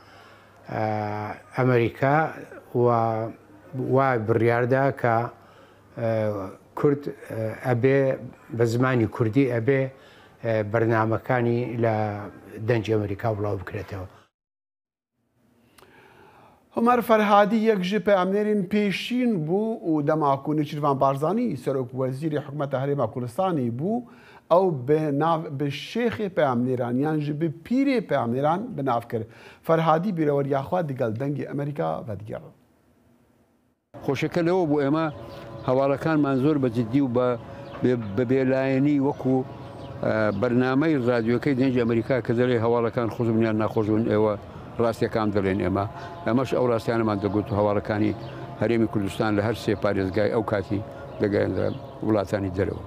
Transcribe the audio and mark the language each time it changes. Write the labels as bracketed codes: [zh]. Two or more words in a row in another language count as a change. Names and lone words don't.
[ckb] ئەمریکا وای بڕیاردا کە کورد ئەبێ بە زمانی کوردی ئەبێ بەرنامەکانی لە دەنجی ئەمریکا بڵاو بکرێتەوە. [ku] هۆمەر فەرهادی یەک ji peyamnêrên pêşîn bû û dema ku Nêçîrvan Barzanî Serokwezîrê Hikûmeta Herêma Kurdistanê bû ew bi şêxê peyamnêran yan ji bi pîrê peyamnêran bi nav kir. Ferhadî bîreweriya xwe digel dengê Amerîka vedigerin. [ckb] خۆشەکە لەوە بۆ ئێمە هەواڵەکانمان زۆر بە جددی و بە بێلایەنی وەکو بەرنامەی ڕادیۆکەی دەنجی ئەمریکا کە دەڵێ هەواڵەکان خۆشبنیان ناخۆشبوون ئێوە ڕاستیەکان دەڵێن ئێمەش ئەو ڕاستیانەمان دەگوت و هەواڵەکانی هەرێمی کوردستان لە هەر سێ پارێزگای ئەو کاتی دەگەیان لە وڵاتانی دەرەوە.